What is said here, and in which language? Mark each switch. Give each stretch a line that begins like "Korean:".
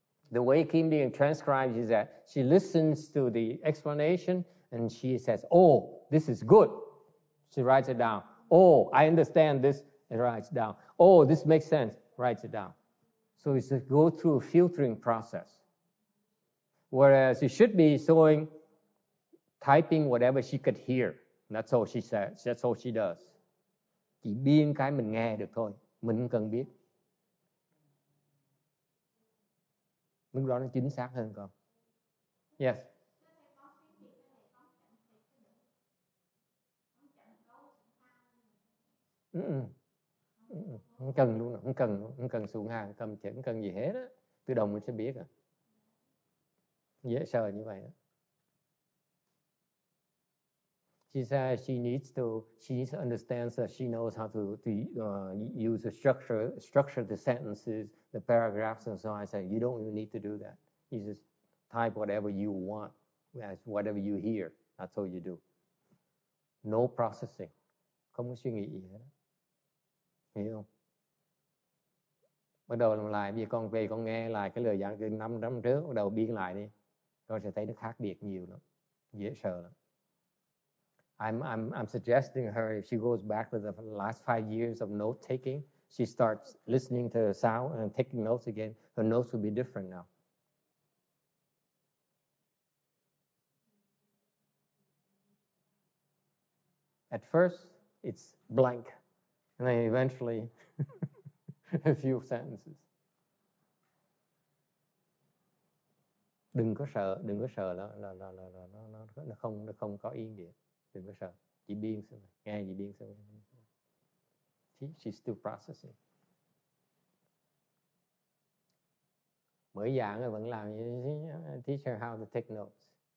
English: The way Kim Điền transcribes is that she listens to the explanation and she says, this is good. She writes it down. I understand this, and writes down. This makes sense, writes it down. So it's go through a filtering process. Whereas she should be showing, typing whatever she could hear. That's all she says. That's all she does.
Vietnamese: Chỉ biên cái mình nghe được thôi. Mình không cần biết. Lúc đó nó chính xác hơn con. Yes. Không cần luôn, không cần xuống hàng, không cần gì hết á. Tự động mình sẽ biết à. Dễ sợ như vậy đó.
English: She says she needs to understand that she knows how to use the structure the sentences, the paragraphs, and so on. I say you don't even need to do that. You just type whatever you want, whatever you hear. That's all you do. No processing.
Vietnamese: Không có suy nghĩ gì hết. Hiểu không? Bắt đầu làm lại, bây giờ con về con nghe lại cái lời giảng từ 5 năm trước, bắt đầu biên lại đi. Con sẽ thấy nó khác biệt nhiều lắm. Dễ sợ lắm.
English: I'm suggesting her, if she goes back to the last 5 years of note taking, she starts listening to the sound and taking notes again, her notes will be different now. At first, it's blank, and then eventually a few sentences.
Vietnamese: Đừng có sợ là nó không có ý nghĩa. Đừng có sợ, chỉ biên xem, nghe chỉ biên xem.
English: She's still processing.
Vietnamese: Mới giảng rồi vẫn làm như
English: teach her how to take notes.